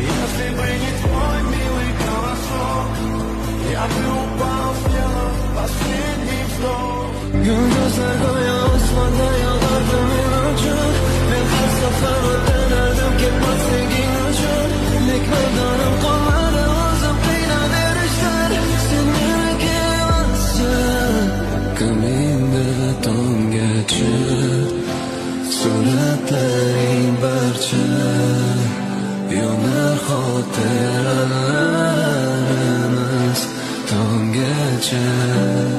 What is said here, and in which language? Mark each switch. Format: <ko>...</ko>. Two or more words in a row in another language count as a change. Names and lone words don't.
<ru>выйдет твой милый голосок. Я бы упал, сделав последний вздох.</ru> <uz>Yulduzlarga osmonda yog'ardi men uchun. Men har safar o'tganardim ketmasliging uchun. Lek madonim qolmadi o'zim qiynaverishdan. Sen meniki emassan. Ko'nglimda tonggacha suratlaring barcha yonar xotiralarimiz tonggacha.</uz>